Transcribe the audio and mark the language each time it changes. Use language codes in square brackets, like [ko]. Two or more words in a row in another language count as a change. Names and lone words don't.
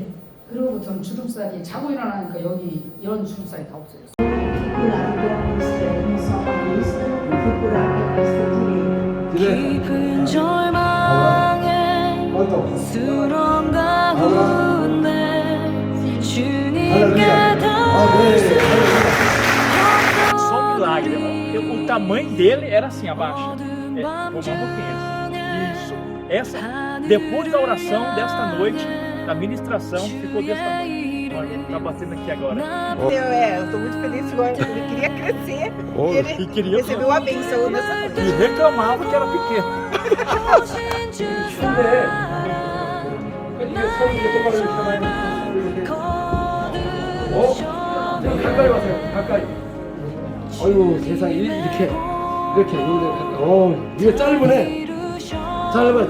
[ko] 그러고부터는 주름살이 자고 일어나니까 여기 이런 주름살이 다 없어졌어요. 깊은 절망에 수렁 가운데 주님께 닿을 수 [pt] Só um milagre, irmão. O tamanho dele era assim, abaixo. Tomando pensa. Isso. Depois da oração desta noite, da ministração, ficou desse tamanho. Olha, tá batendo aqui agora. Eu tô muito feliz agora. Ele queria crescer e ele recebeu a benção nessa noite. E reclamava que era pequeno. [ko] 가까이 와세요. 가까이. 아이고 세상에 이렇게 이거 짧으네. 짧아.